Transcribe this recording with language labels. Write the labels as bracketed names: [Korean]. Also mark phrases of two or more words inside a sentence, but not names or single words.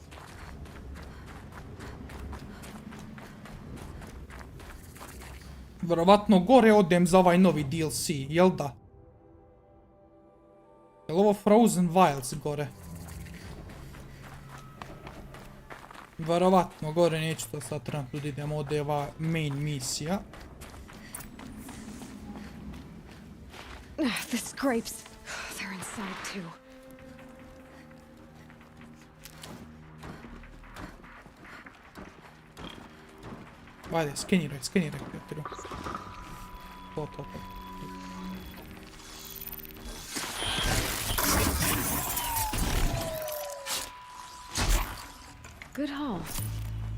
[Bosnian] Vjerovatno gore odem za ovaj novi DLC, jel da? Jel ovo Frozen Wilds gore? Vjerovatno gore, neću to sad trenutno da idem, ovdje je ova main misija. [English] The scrapes. They're inside too. [Bosnian] Ajde, skeniraj, prijatelju. To. [English] Good haul.